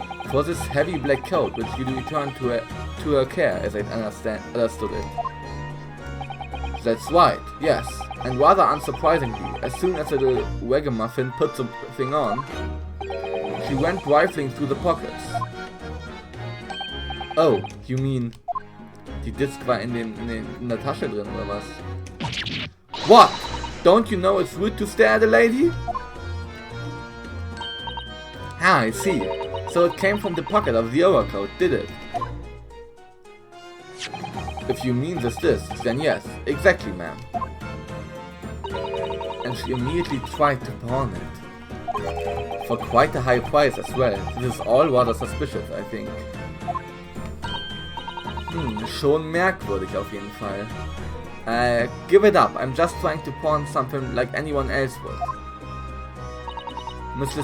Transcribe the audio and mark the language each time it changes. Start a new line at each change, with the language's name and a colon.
English: For this heavy black coat, which you returned to her care, as I understood it. That's right, yes. And rather unsurprisingly, as soon as the little ragamuffin put the thing on, she went rifling through the pockets. Oh, you mean,
German: die Disc war in der Tasche drin, oder was?
English: What? Don't you know it's rude to stare at a lady? Ah, I see. So it came from the pocket of the overcoat, did it? If you mean this disc, then yes, exactly, ma'am. And she immediately tried to pawn it. For quite a high price as well. This is all rather suspicious, I think.
German: Schon merkwürdig auf jeden Fall.
English: Give it up, I'm just trying to pawn something like anyone else would. Mr.